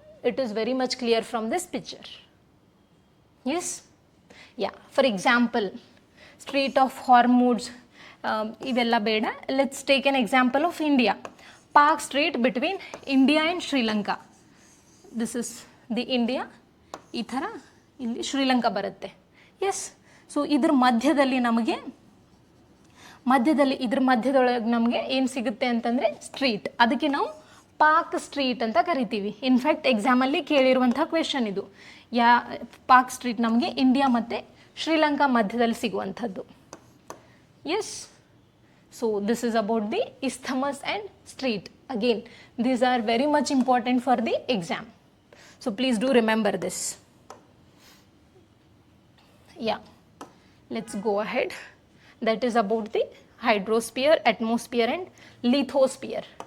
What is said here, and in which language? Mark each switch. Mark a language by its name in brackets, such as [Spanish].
[English] It is very much clear from this picture. Yes? Yeah, for example, Strait of Hormuz, [Kannada] ಇದೆಲ್ಲ ಬೇಡ. [English] Let's take an example of India. Palk strait between India and Sri Lanka. This is the India, [Kannada] ಈ ಥರ ಇಲ್ಲಿ ಶ್ರೀಲಂಕಾ ಬರುತ್ತೆ. S, so ಇದ್ರ ಮಧ್ಯದಲ್ಲಿ ಮಧ್ಯದೊಳಗೆ ನಮಗೆ ಏನು ಸಿಗುತ್ತೆ ಅಂತಂದರೆ ಸ್ಟ್ರೀಟ್. ಅದಕ್ಕೆ ನಾವು ಪಾಕ್ ಸ್ಟ್ರೀಟ್ ಅಂತ ಕರಿತೀವಿ. ಇನ್ಫ್ಯಾಕ್ಟ್ ಎಕ್ಸಾಮಲ್ಲಿ ಕೇಳಿರುವಂಥ ಕ್ವೆಶನ್ ಇದು. ಪಾಕ್ ಸ್ಟ್ರೀಟ್ ನಮಗೆ ಇಂಡಿಯಾ ಮತ್ತು ಶ್ರೀಲಂಕಾ ಮಧ್ಯದಲ್ಲಿ ಸಿಗುವಂಥದ್ದು. [English] Yes, so this is about the isthmus and street. Again, these are very much important for the exam. So please do remember this. Yeah, let's go ahead. That is about the hydrosphere, atmosphere and lithosphere.